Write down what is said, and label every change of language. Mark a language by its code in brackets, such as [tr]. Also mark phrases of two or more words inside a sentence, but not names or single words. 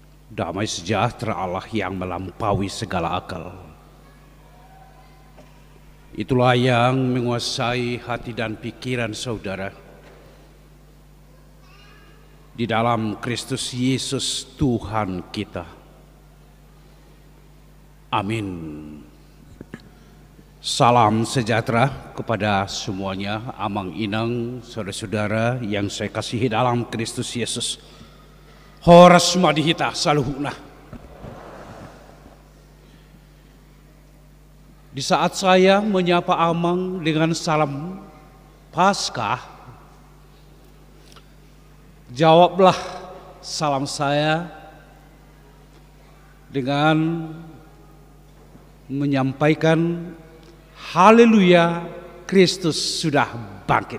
[id] Damai sejahtera Allah yang melampaui segala akal, itulah yang menguasai hati dan pikiran saudara di dalam Kristus Yesus Tuhan kita. Amin. Salam sejahtera kepada semuanya, [bbc] amang inang, [id] saudara-saudara yang saya kasihi dalam Kristus Yesus. [bbc] Horas madihita saluhuna. [id] Di saat saya menyapa amang dengan salam Paskah, jawablah salam saya dengan menyampaikan haleluya, Kristus sudah bangkit.